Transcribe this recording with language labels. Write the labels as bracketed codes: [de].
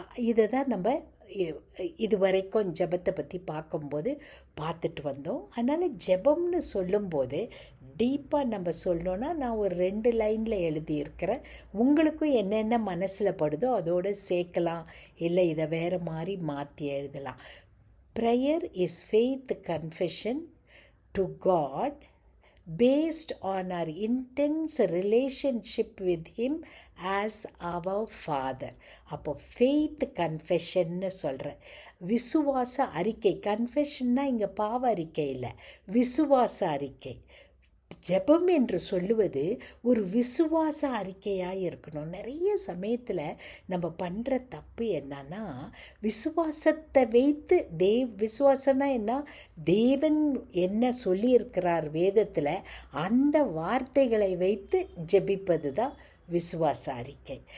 [ta] இதை தான் நம்ம இது வரைக்கும் ஜெபத்தை பற்றி பார்க்கும்போது பார்த்துட்டு வந்தோம். அதனால் ஜெபம்னு சொல்லும்போது டீப்பாக நம்ம சொல்லணுன்னா, நான் ஒரு 2 லைனில் எழுதியிருக்கிறேன். உங்களுக்கும் என்னென்ன மனசில் படுதோ அதோடு சேர்க்கலாம், இல்லை இதை வேறு மாதிரி மாற்றி எழுதலாம். [en] Prayer is faith confession to God based on our intense relationship with Him as our Father. [ta] அப்போ ஃபெய்த் கன்ஃபெஷன்னு சொல்கிறேன். விசுவாச அறிக்கை. கன்ஃபெஷன்னா இங்கே பாவ அறிக்கை இல்லை, விசுவாச அறிக்கை. ஜெபம் என்று சொல்லுவது ஒரு விசுவாச அறிக்கையாக இருக்கணும். நிறைய சமயத்தில் நம்ம பண்ணுற தப்பு என்னன்னா, விசுவாசத்தை வைத்து விசுவாசம்னா என்ன, தேவன் என்ன சொல்லியிருக்கிறார் வேதத்தில், அந்த வார்த்தைகளை வைத்து ஜெபிப்பது தான் விசுவாச அறிக்கை.